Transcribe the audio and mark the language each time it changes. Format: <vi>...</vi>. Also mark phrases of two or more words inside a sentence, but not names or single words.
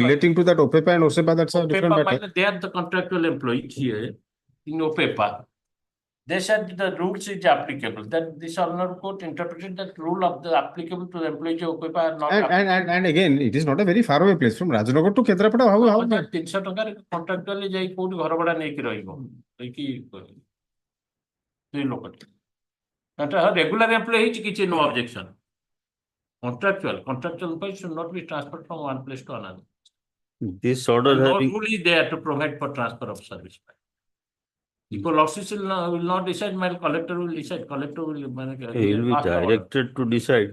<en>relating to that OPEPA and OSEPA, that's a different OPEPA, matter. they are the contractual employees here in OPEPA. They said the rules is applicable, that this honorable court interpreted that rule of the applicable to the employees of OPEPA are not. And again, it is not a very far away place from Rajnagar to Kendrapada. How?</en> <or>300 ଟଙ୍କାରେ contractually ଯାଇ କୋଉଠି ଘର ଭଡା ନେଇକି ରହିବ ରହିକି ସେଇ ଲୋକଟି</or> <en>regular employee</en> <or>ହେଇଛି କିଛି</or> <en>no objection. Contractual employee should not be transferred from one place to another. This order No having, rule is there to provide for transfer of service. If a lawsuit will not decide, my collector will decide. Collector will. he will be pass the order. directed to decide.</en>